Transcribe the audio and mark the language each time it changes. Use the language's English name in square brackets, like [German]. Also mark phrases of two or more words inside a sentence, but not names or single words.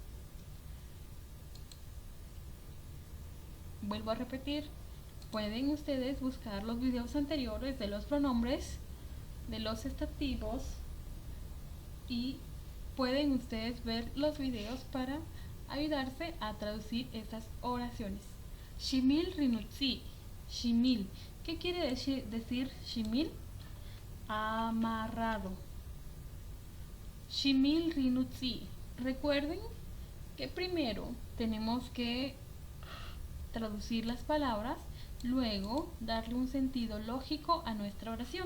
[Spanish] Vuelvo a repetir. Pueden ustedes buscar los videos anteriores de los pronombres, de los estativos, y pueden ustedes ver los videos para ayudarse a traducir estas oraciones. [Kaqchikel] Shimil rinutzi. Shimil. [Spanish] ¿Qué quiere decir shimil? [Kaqchikel] Amarrado. Shimil rinutzi. [Spanish] Recuerden que primero tenemos que traducir las palabras, luego darle un sentido lógico a nuestra oración.